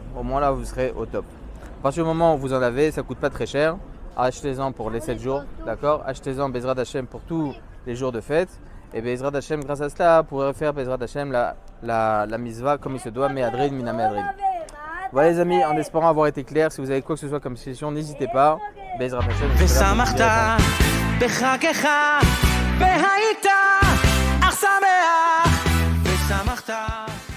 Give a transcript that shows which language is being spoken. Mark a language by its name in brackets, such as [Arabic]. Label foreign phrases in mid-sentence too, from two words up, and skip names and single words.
[French] Au moins là, vous serez au top. À partir du moment où vous en avez, ça ne coûte pas très cher. Achetez-en pour les 7 jours, d'accord. Achetez-en [Hebrew] בעזרת השם [French] pour tous les jours de fête. Et [Hebrew] בעזרת השם, [French] grâce à cela, vous pourrez faire [Hebrew] בעזרת השם [French] la misva comme il se doit, [Hebrew] מהדרין מן המהדרין. [French] Voilà les amis, en espérant avoir été clair, si vous avez quoi que ce soit comme question, n'hésitez pas. [Hebrew] בעזרת השם. ושמחת בחגך והיית אך שמח ושמחת